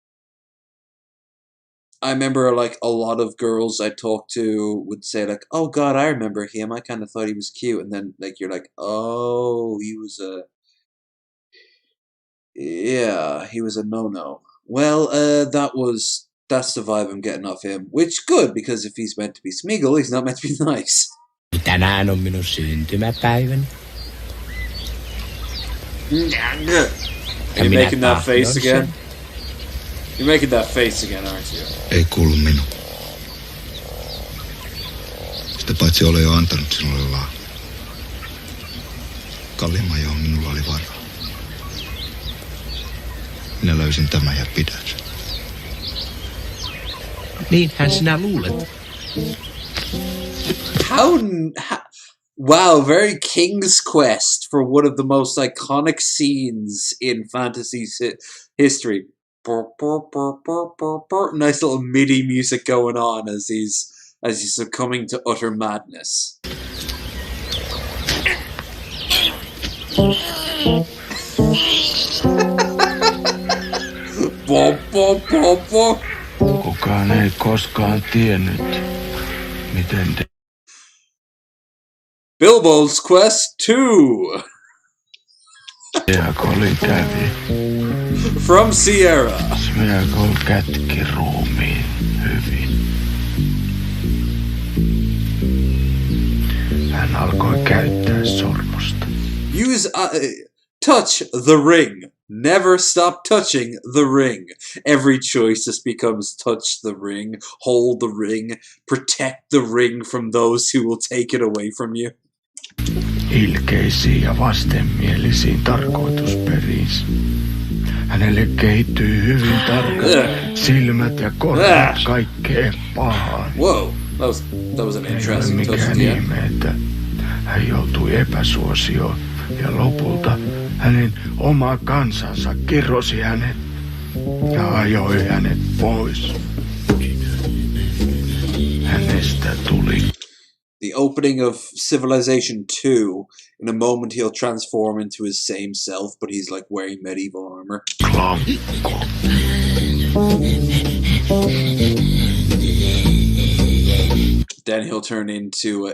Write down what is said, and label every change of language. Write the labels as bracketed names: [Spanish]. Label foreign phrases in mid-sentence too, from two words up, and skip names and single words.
[English] I remember like a lot of girls I talked to would say like, "Oh God, I remember him. I kind of thought he was cute," and then like you're like, "Oh, he was a no-no." Well, that's the vibe I'm getting off him, which good because if he's meant to be Smeagol, he's not meant to be nice. [Finnish] Tänään on minun syntymäpäiväni. [English] Are you making that face again? You're making that face again, aren't you? [Finnish] Ei kuulu minun. Sitä paitsi olen jo antanut sinulle lahjan. Kallimman, johon minulla oli varaa. Minä löysin tämän ja pidän sen. Niinhän sinä luulet. [English] Wow, very King's Quest for one of the most iconic scenes in fantasy history. Nice little MIDI music going on as he's succumbing to utter madness. [Finnish] Kukaan ei koskaan tiennyt, miten [English] Bilbo's Quest 2. [Finnish] Deagol kävi. [English] From Sierra. [Finnish] Smeagol kätki ruumiin hyvin. Hän alkoi käyttää sormusta. [English] Use touch the ring. Never stop touching the ring. Every choice just becomes touch the ring, hold the ring, protect the ring from those who will take it away from you. [Finnish] Ilkeisiin ja vastenmielisiin tarkoitusperiin. Hänelle kehittyy hyvin tarkat silmät ja korvat kaikkeen pahaan. [English] Whoa, that was an interesting touch. [Finnish] Ei ole mikään ihme, että hän joutui epäsuosioon ja lopulta hänen oma kansansa kirosi hänet ja ajoi hänet pois. Hänestä tuli. [English] The opening of Civilization 2, in a moment he'll transform into his same self, but he's like wearing medieval armor. Then he'll turn into...